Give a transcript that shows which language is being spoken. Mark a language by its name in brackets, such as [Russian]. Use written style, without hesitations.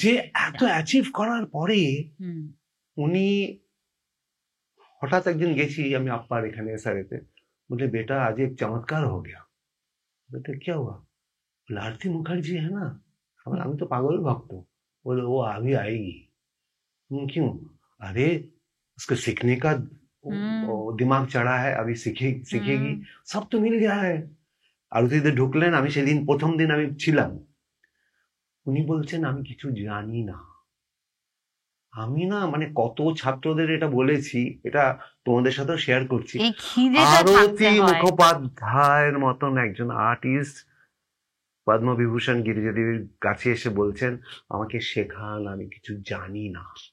[Bangla] যে এত অ্যাচিভ করার পরে উনি হঠাৎ একদিন গেছি আমি আপ্পার এখানে এসআরএতে, বলে [Hindi] বেটা আজ এক চমৎকার हो गया। बेटा क्या हुआ? आरती मुखर्जी है ना, [Bangla] আমি তো পাগল ভক্ত। [Hindi] बोले वो अभी आएगी। क्यों? अरे उसको सीखने का दिमाग चढ़ा है, अभी सीखेगी, सब तो मिल गया है। [Bangla] আরতিতে ঢুকলেন, আমি সেদিন প্রথম দিন আমি ছিলাম, উনি বলছেন আমি কিছু জানি না। আমি না মানে কত ছাত্রদের এটা বলেছি, এটা তোমাদের সাথেও শেয়ার করছি, আরতি মুখোপাধ্যায়ের মতন একজন আর্টিস্ট পদ্মবিভূষণ গিরিজাদেবীর কাছে এসে বলছেন আমাকে শেখান, আমি কিছু জানি না।